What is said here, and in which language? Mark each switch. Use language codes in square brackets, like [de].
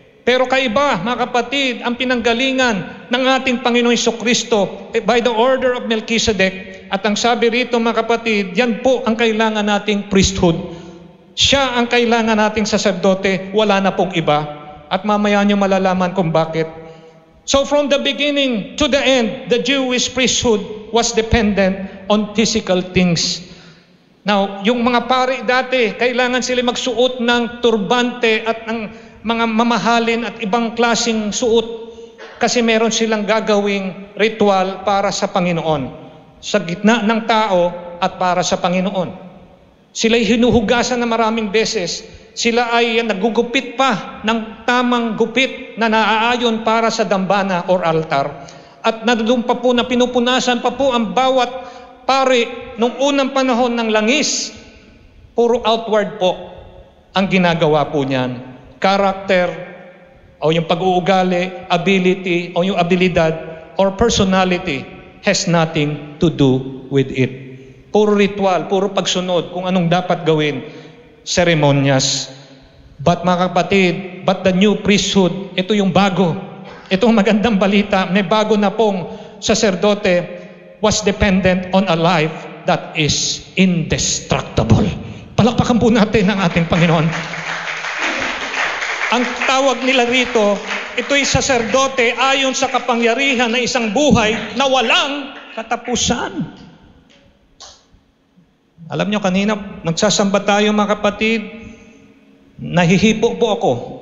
[tl] Pero kaiba, mga kapatid, ang pinanggalingan ng ating Panginoong Jesucristo [en] by the order of Melchizedek. [tl] At ang sabi rito, mga kapatid, yan po ang kailangan nating priesthood. Siya ang kailangan nating saserdote, wala na pong iba. At mamaya nyo malalaman kung bakit. [en] So from the beginning to the end, the Jewish priesthood was dependent on physical things. [tl] Now, yung mga pari dati, kailangan sila magsuot ng turbante at ng mga mamahalin at ibang klaseng suot kasi meron silang gagawing ritual para sa Panginoon, sa gitna ng tao at para sa Panginoon. Sila'y hinuhugasan na maraming beses. Sila ay nagugupit pa ng tamang gupit na naaayon para sa dambana or altar. At nadulong pa po na pinupunasan pa po ang bawat pari nung unang panahon ng langis. Puro outward po ang ginagawa po niyan. [en] Character, [tl] o yung pag-uugali, [en] ability, [tl] o yung abilidad, [en] or personality has nothing to do with it. [tl] Puro ritual, puro pagsunod kung anong dapat gawin, seremonyas. [en] But [tl] mga kapatid, [en] but the new priesthood, [tl] ito yung bago. Itong magandang balita, may bago na pong saserdote [en] was dependent on a life that is indestructible. [tl] Palakpakan po natin ang ating Panginoon. Ang tawag nila rito, ito'y saserdote ayon sa kapangyarihan ng isang buhay na walang katapusan. Alam nyo, kanina, nagsasamba tayo mga kapatid, nahihipo po ako.